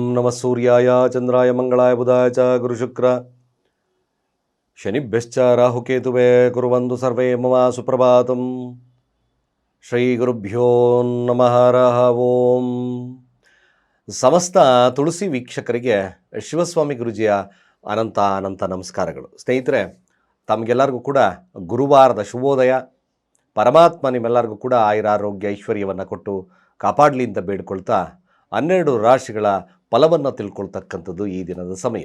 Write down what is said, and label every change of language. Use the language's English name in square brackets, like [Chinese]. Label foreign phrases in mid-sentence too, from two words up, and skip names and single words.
[Sanskrit] ನಮಃ ಸೂರ್ಯಾಯ ಚಂದ್ರಾಯ ಮಂಗಳಾಯ ಬುಧಾಯ ಚ ಗುರುಶುಕ್ರ ಶನಿಭ್ಯಶ್ಚ ರಾಹುಕೇತುವೇ ಕುರ್ವಂತು ಸರ್ವೇ ಮಮ ಸುಪ್ರಭಾತಂ. ಶ್ರೀ ಗುರುಭ್ಯೋ ನಮಃ ಹರಃ ಓಂ. [Kannada] ಸಮಸ್ತ ತುಳಸಿ ವೀಕ್ಷಕರಿಗೆ ಶಿವಸ್ವಾಮಿ ಗುರುಜಿಯ ಅನಂತ ನಮಸ್ಕಾರಗಳು. ಸ್ನೇಹಿತರೆ, ತಮಗೆಲ್ಲರಿಗೂ ಕೂಡ ಗುರುವಾರದ ಶುಭೋದಯ. ಪರಮಾತ್ಮ ನಿಮ್ಮೆಲ್ಲರಿಗೂ ಕೂಡ ಆಯುರಾರೋಗ್ಯ ಐಶ್ವರ್ಯವನ್ನು ಕೊಟ್ಟು ಕಾಪಾಡಲಿ ಅಂತ ಬೇಡ್ಕೊಳ್ತಾ 12 ರಾಶಿಗಳ ಫಲವನ್ನು ತಿಳ್ಕೊಳ್ತಕ್ಕಂಥದ್ದು ಈ ದಿನದ ಸಮಯ.